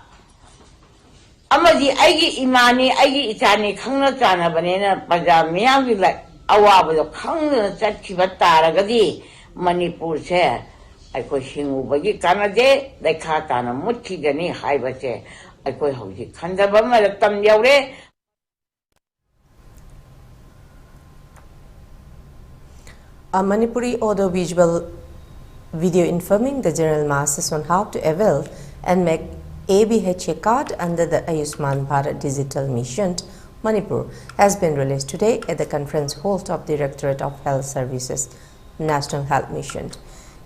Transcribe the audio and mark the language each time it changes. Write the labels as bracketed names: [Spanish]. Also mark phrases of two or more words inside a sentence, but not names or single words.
[Manipuri] ꯑꯃꯗꯤ ꯑꯩꯒꯤ ꯏꯃꯥꯅꯤ ꯑꯩꯒꯤ ꯏꯆꯥꯅꯤ ꯈꯪꯅ ꯆꯥꯟꯅꯕꯅꯤꯅ ꯄ꯭ꯔꯖꯥ ꯃꯤꯌꯥꯝꯒꯤ ꯑꯋꯥꯕꯗꯣ ꯈꯪꯗꯅ ꯆꯠꯈꯤꯕ ꯇꯥꯔꯒꯗꯤ ꯃꯅꯤꯄꯨꯔꯁꯦ ꯑꯩꯈꯣꯏ ꯍꯤꯡꯎꯕꯒꯤ ꯀꯥꯟꯅꯗꯦ ꯂꯩꯈꯥ ꯇꯥꯅ ꯃꯨꯠꯈꯤꯒꯅꯤ ꯍꯥꯏꯕꯁꯦ ꯑꯩꯈꯣꯏ ꯍꯧꯖꯤꯛ ꯈꯟꯖꯕ ꯃꯇꯝ ꯌꯧꯔꯦ. [English] A Manipuri audio-visual video informing the general masses on how to avail and make ABHA card under the Ayushman Bharat Digital Mission Manipur has been released today at the conference hall of Directorate of Health Services National Health Mission.